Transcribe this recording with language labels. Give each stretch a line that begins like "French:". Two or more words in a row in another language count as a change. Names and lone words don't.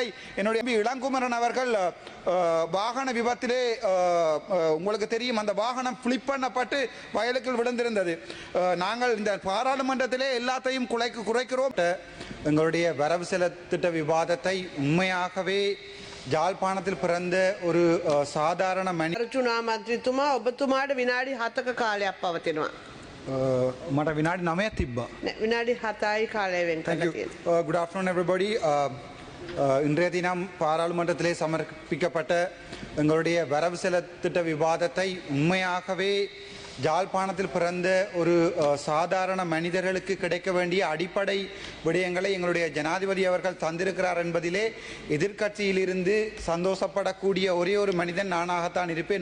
Tamil: என்னுடைய இளங்குமரன் அவர்கள் வாகன விபத்திலே உங்களுக்கு தெரியும், அந்த வாகனம் பிளிப் பண்ணப்பட்டு வயலுக்குள் விழுந்திருந்தது. நாங்கள் இந்த பாராளுமன்றத்திலே எல்லாத்தையும் குறைக்கிறோம். எங்களுடைய வரவு செலவு திட்ட விவாதத்தை உண்மையாகவே ජාල්පානத்தில் பிறந்த ஒரு சாதாரண
Sinhala: රචුනා මන්ත්‍රීතුමා ඔබතුමාට විනාඩි 7ක කාලයක් පවතිනවා. මට විනාඩි 9ක් තිබ්බා. විනාඩි 7යි කාලය වෙන් කරලා තියෙනවා.
English: Good afternoon everybody.
Tamil: இன்றைய தினம் பாராளுமன்றத்திலே சமர்ப்பிக்கப்பட்ட எங்களுடைய வரவு செலவு திட்ட விவாதத்தை உண்மையாகவே ஜாழ்ப்பாணத்தில் பிறந்த ஒரு சாதாரண மனிதர்களுக்கு கிடைக்க வேண்டிய அடிப்படை விடயங்களை எங்களுடைய ஜனாதிபதி அவர்கள் தந்திருக்கிறார் என்பதிலே எதிர்க்கட்சியிலிருந்து சந்தோஷப்படக்கூடிய ஒரே ஒரு மனிதன் நானாகத்தான் இருப்பேன்.